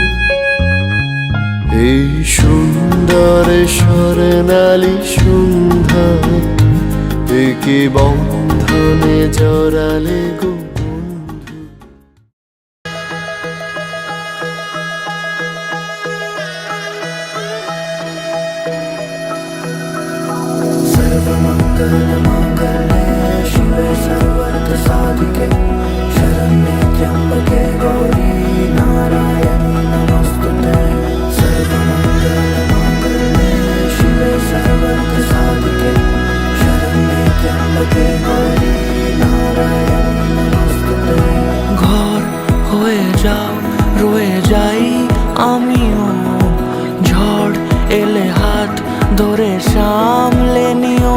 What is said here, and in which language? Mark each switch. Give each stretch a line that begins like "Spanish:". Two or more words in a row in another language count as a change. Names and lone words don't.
Bangla: এই সুন্দর স্বর্ণালী সন্ধ্যায় একই বন্ধনে জড়ালে গো বন্ধু।
Sanskrit: সর্বমঙ্গল মঙ্গলে শিবে সর্বার্থ সাধিকে শরণ্যে ত্র্যম্বকে গৌরী নারায়ণী নমস্তুতে।
Bangla: ঘর হয়ে যাও রয়ে যাই আমিও, ঝড় এলে হাত ধরে সামলে নিও।